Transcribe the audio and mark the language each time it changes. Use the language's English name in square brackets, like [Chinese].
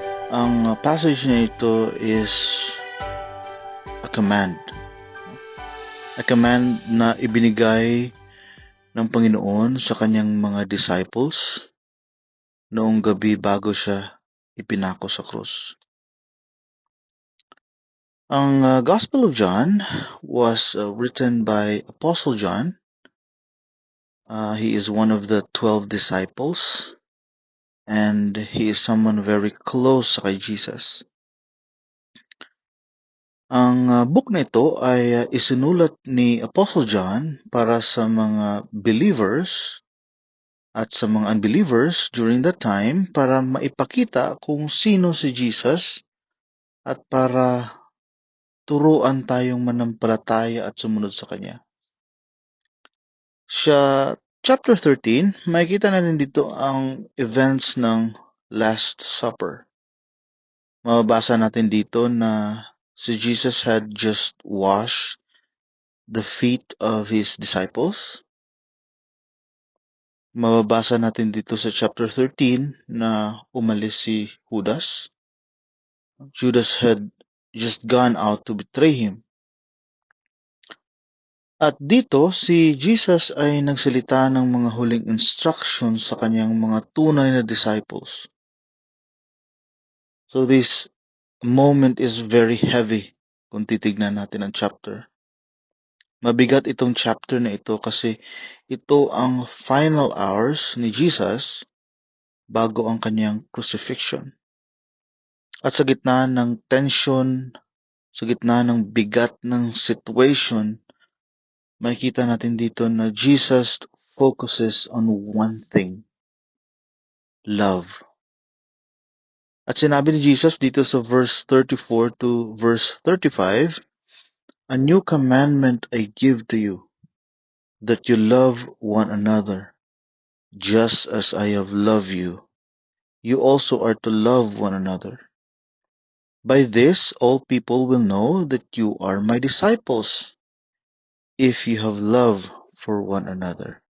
[Filipino] Ang passage na ito is a command na ibinigay ng Panginoon sa kanyang mga disciples noong gabi bago siya ipinako sa krus. [English] Ang Gospel of John was written by Apostle John. He is one of the 12 disciples and he is someone very close kay Jesus. [Filipino] Ang book na ito ay isinulat ni Apostle John para sa mga believers at sa mga unbelievers [English] during that time [Filipino] para maipakita kung sino si Jesus at para turuan tayong manampalataya at sumunod sa Kanya. Sa chapter 13, makikita natin dito ang events ng Last Supper. Mababasa natin dito na si [English] Jesus had just washed the feet of his disciples. [Filipino] Mababasa natin dito sa chapter 13 na umalis si Judas. [English] Judas had just gone out to betray him. [Filipino] At dito, si Jesus ay nagsalita ng mga huling instructions sa kanyang mga tunay na disciples. [English] So this moment is very heavy [Filipino] kung titignan natin ang chapter. Mabigat itong chapter na ito kasi ito ang final hours ni Jesus bago ang kanyang crucifixion. At sa gitna ng tension, sa gitna ng bigat ng situation, makikita natin dito na [English] Jesus focuses on one thing: love. [Filipino] At sinabi ni Jesus dito sa verse 34 to verse 35, [English] "A new commandment I give to you, that you love one another, just as I have loved you. You also are to love one another. By this all people will know that you are my disciples, if you have love for one another."